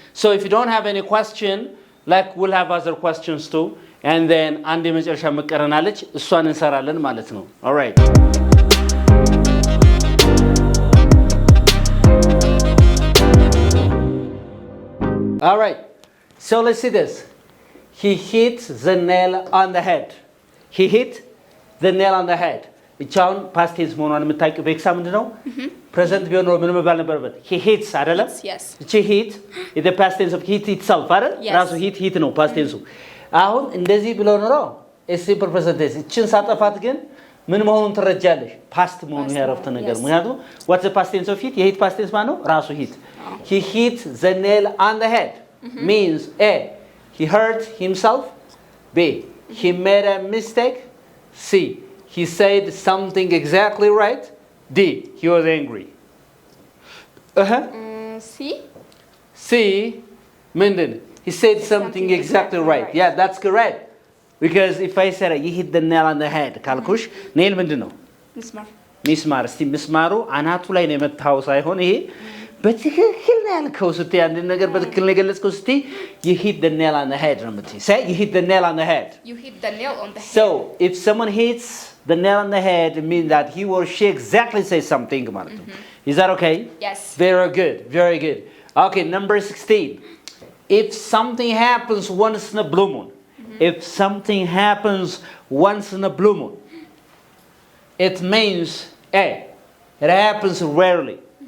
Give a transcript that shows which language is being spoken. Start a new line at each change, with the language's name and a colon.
English: So if you don't have any question, like we'll have other questions too, and then
Amharic: አንድ የመጨረሻ መቀረናለች እሷን እንሰራለን ማለት ነው.
English: All right. All right. So let's see this. He hit the nail on the head. He hit the nail on the head.
Amharic: እቻውን ፓስት ቴንስ መሆኗን የምታውቂው በኤክሳ ምንድን ነው? ፕሬዘንት ቢሆን ኖሮ ምን መባል ነበረበት?
English: ሂ ሂትስ አይደለም? Yes. እቺ ሂት ኢዝ ዘ ፓስት ቴንስ ኦፍ ሂት ኢትሰልፍ
Amharic: አይደል?
English: Yes.
Amharic: ራሱ ሂት ነው ፓስት ቴንሱ። አሁን እንደዚህ ብለው ኖሮ ሲምፕል ፕሬዘንት ቴንስ እቺን ሳጠፋት ግን ምን መሆኑን ትረጃለሽ?
English: ፓስት
Amharic: መሆኑን ያረፍተ ነገር። ምክንያቱም
English: ዋትስ ዘ ፓስት ቴንስ ኦፍ ሂት?
Amharic: የሂት ፓስት ቴንስ ማለት ነው ራሱ ሂት።
English: ሂ ሂት ዘ ኔል ኦን ዘ ሄድ means A he hurt himself, B he made a mistake, C he said something exactly right, D he was angry. C? C
Amharic: ምንድን
English: he said something exactly right. Yeah, that's correct. Because if I said you hit the nail on the head
Amharic: ካልኩሽ ኔል ምንድን ነው? ሚስማር። እስቲ ምስማሩ አናቱ ላይ ነው የመታው ሳይሆን ይሄ በትክክል ነው ያልከው ስትይ አንድ ነገር በትክክል ነው የገለጽከው ስትይ
English: you hit the nail on the head
Amharic: ነው የምትይ።
English: Say you hit the nail on the head. You hit the nail on the head. So if someone hits the nail on the head, it means that he or she exactly says something
Amharic: ማለት ነው.
English: Is that okay? Yes. Very good. Very good. Okay, number 16. If something happens once in a blue moon, if something happens once in a blue moon, it means A, it happens rarely.